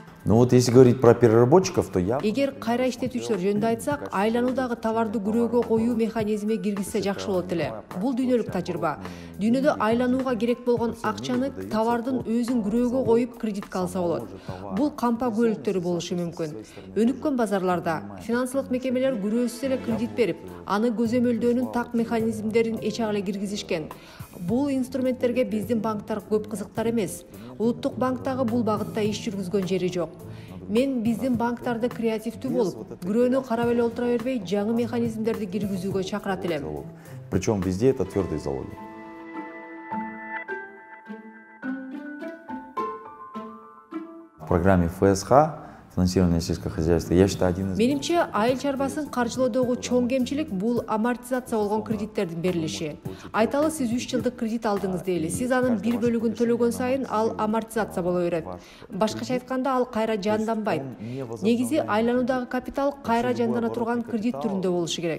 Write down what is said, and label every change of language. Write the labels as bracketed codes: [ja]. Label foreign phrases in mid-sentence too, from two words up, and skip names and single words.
[ru] Но вот если говорить про переработчиков, то я... [ky] Эгер кайра иштетүүчүлөр жөнүндө айтсак, айлануудагы товарды күрөөгө коюу механизми киргизсе жакшы болот эле. Бул дүйнөлүк тажрыйба. Дүйнөдө айланууга керек болгон акчаны товардын өзүн күрөөгө коюп кредитке алса болот. Бул кампа көлүктөрү болушу мүмкүн. Өнүккөн базарларда финансылык мекемелер күрөөсүз эле кредит берип, аны көзөмөлдөөнүн так механизмдерин эч эле киргизишкен. Бул инструменттерге биздин банктар көп кызыктар эмес. Улуттук банктагы бул багытта иш жүргүзгөн жери жок. Мен биздин банктарды креативдүү болуп, күрөөнү карап эле отура бербей, жаңы механизмдерди киргизүүгө чакырат элем. [ru] Причем везде это твердые залоги. В программе ФСХ финансирование сельского хозяйства, я считаю, один из... [ky] Менимче, айыл чарбасын каржылоодогу чоң кемчилик бул амортизация болгон кредиттердин берилиши. Айталы, сиз 3 жылдык кредит алдыңыз дейли. Сиз анын бир бөлүгүн төлөгөн сайын ал амортизация боло берет. Башкача айтканда, ал кайра жанданбайт. Негизи айлануудагы капитал кайра жандана турган кредит түрүндө болушу керек.